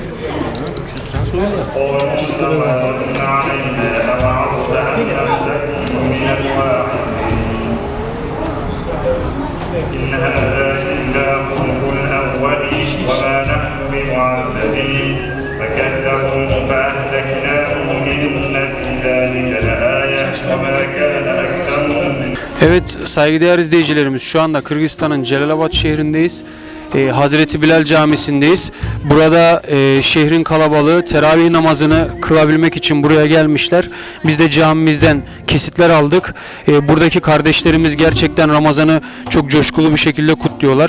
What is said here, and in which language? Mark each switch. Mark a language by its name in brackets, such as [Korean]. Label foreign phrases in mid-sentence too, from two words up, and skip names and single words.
[Arabic] قل سواء علينا أوعظت أم لم تكن من الواعظين إن هذا إلا خلق الأولين وما نحن بمعذبين فكذبوا فأهلكناهم إن في ذلك لآية وما كان أكثرهم [Turkish] Evet saygıdeğer izleyicilerimiz, şu anda Kırgızistan'ın Celalabad şehrindeyiz. Hazreti Bilal Camisi'ndeyiz. Burada şehrin kalabalığı teravih namazını kılabilmek için buraya gelmişler. Biz de camimizden kesitler aldık. Buradaki kardeşlerimiz gerçekten Ramazan'ı çok coşkulu bir şekilde kutluyorlar.